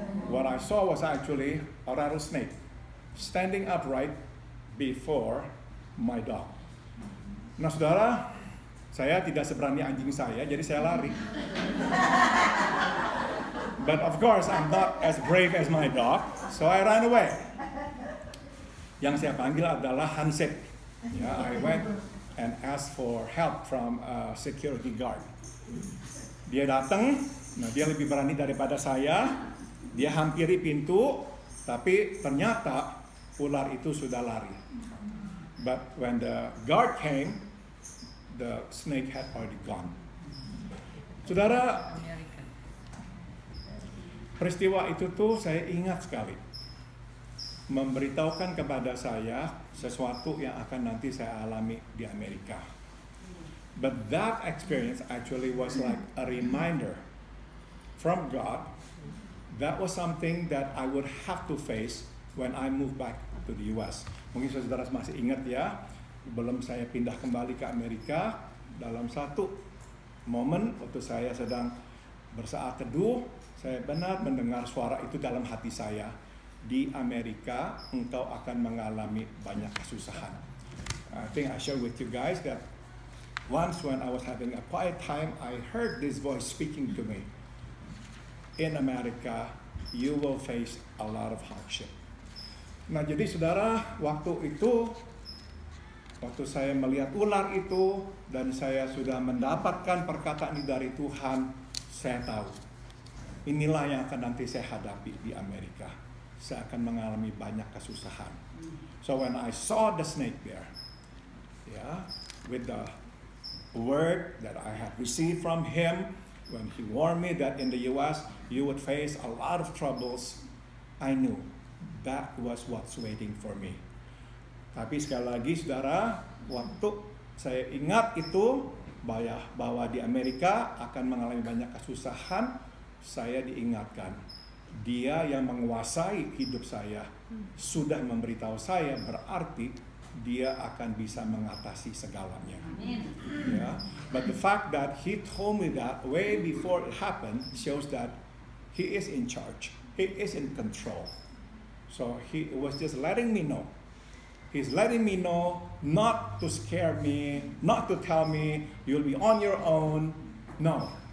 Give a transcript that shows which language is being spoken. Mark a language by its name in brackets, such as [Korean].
[English] What I saw was actually a rattlesnake standing upright before my dog. [Indonesian] Nah saudara, saya tidak seberani anjing saya, jadi saya lari. [English] But of course I'm not as brave as my dog, so I ran away. [Indonesian] Yang saya panggil adalah Hansip. [English] Ya, I went and asked for help from a security guard. [Indonesian] Dia datang, nah dia lebih berani daripada saya. Dia hampiri pintu, tapi ternyata ular itu sudah lari. [English] But when the guard came, the snake had already gone. [Indonesian] Saudara, peristiwa itu tuh saya ingat sekali. Memberitahukan kepada saya sesuatu yang akan nanti saya alami di Amerika. [English] But that experience actually was like a reminder from God. That was something that I would have to face when I moved back to the US. [Indonesian] Mungkin saudara masih ingat ya, belum saya pindah kembali ke Amerika, dalam satu momen waktu saya sedang bersaat teduh, saya benar mendengar suara itu dalam hati saya. Di Amerika, engkau akan mengalami banyak kesusahan. [English] I think I share with you guys that once when I was having a quiet time, I heard this voice speaking to me. In America, you will face a lot of hardship. [Indonesian] Nah jadi saudara, waktu saya melihat ular itu, dan saya sudah mendapatkan perkataan dari Tuhan, saya tahu, inilah yang akan nanti saya hadapi di Amerika. Saya akan mengalami banyak kesusahan. [English] So when I saw the snake there, yeah, with the word that I had received from him, when he warned me that in the US you would face a lot of troubles, I knew that was what's waiting for me. [Indonesian] Tapi sekali lagi saudara, waktu saya ingat itu, bahwa di Amerika akan mengalami banyak kesusahan, saya diingatkan, Dia yang menguasai hidup saya sudah memberitahu saya, berarti Dia akan bisa mengatasi segalanya. Ya. [English] But the fact that He told me that way before it happened shows that He is in charge. He is in control. So He was just letting me know. He's letting me know not to scare me, not to tell me you'll be on your own. No.